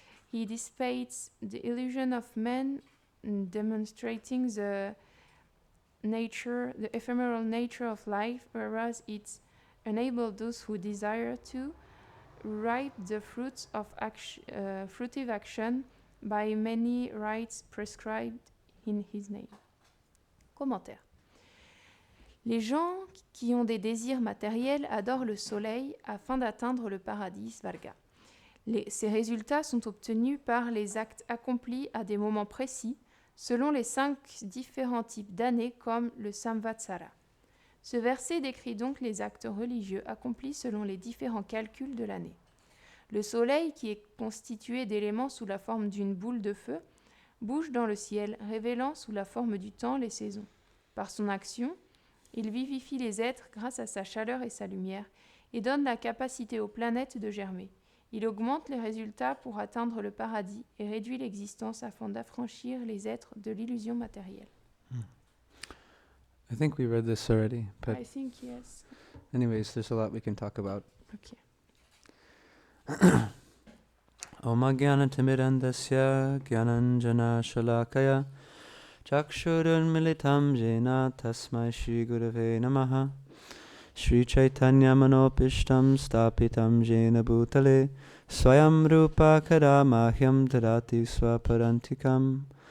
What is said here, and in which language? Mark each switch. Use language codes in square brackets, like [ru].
[en] He dissipates the illusion of man, demonstrating the ephemeral nature of life, whereas it enables those who desire to reap the fruits of fruitive action by many rites prescribed in his name. [fr] Commentaire. Les gens qui ont des désirs matériels adorent le soleil afin d'atteindre le paradis Svarga. Ces résultats sont obtenus par les actes accomplis à des moments précis, selon les 5 différents types d'années comme le samvatsara. Ce verset décrit donc les actes religieux accomplis selon les différents calculs de l'année. Le soleil, qui est constitué d'éléments sous la forme d'une boule de feu, bouge dans le ciel, révélant sous la forme du temps les saisons. Par son action, il vivifie les êtres grâce à sa chaleur et sa lumière, et donne la capacité aux planètes de germer. Il augmente les résultats pour atteindre le paradis et réduit l'existence afin d'affranchir les êtres de l'illusion matérielle. [en] I think we read this already, but I think yes. anyways, there's a lot we can talk about. Okay. [sa] Om Jnanatimidandasya Jnananjana Shalakaya Chakshurun Militam Jena Tasmai Shri Gurave Namaha Shri Chaitanya Manopishtam Stapitam Jena Bhutale Swayam Rupa Kadamahyam Tadati Swaparantikam